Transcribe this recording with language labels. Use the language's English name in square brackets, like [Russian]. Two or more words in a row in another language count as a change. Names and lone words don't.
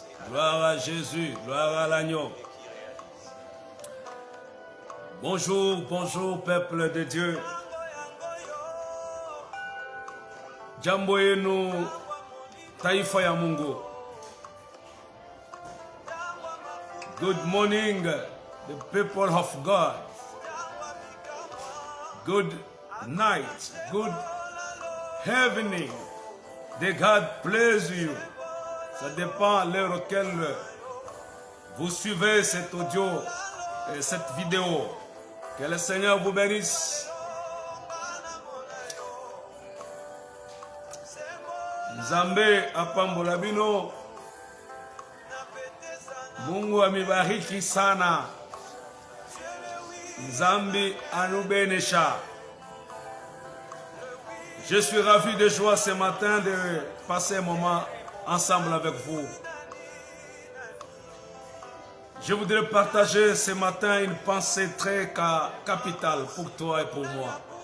[French] Gloire à Jésus, gloire à l'agneau. Bonjour, bonjour, peuple de Dieu. [Swahili] Jambo yenu, taifa ya Mungu. [English] Good morning, the people of God. Good night, good evening. The God bless you. [French] Ça dépend de l'heure auquel vous suivez cet audio et cette vidéo. Que le Seigneur vous bénisse. [Lingala] Nzambe apambola bino. [Swahili] Mungu amibariki sana. [Luba-Katanga] Nzambi anubenesha. [French] Je suis ravi de joie ce matin de passer un moment ensemble avec vous. Je voudrais partager ce matin une pensée très capitale pour toi et pour moi.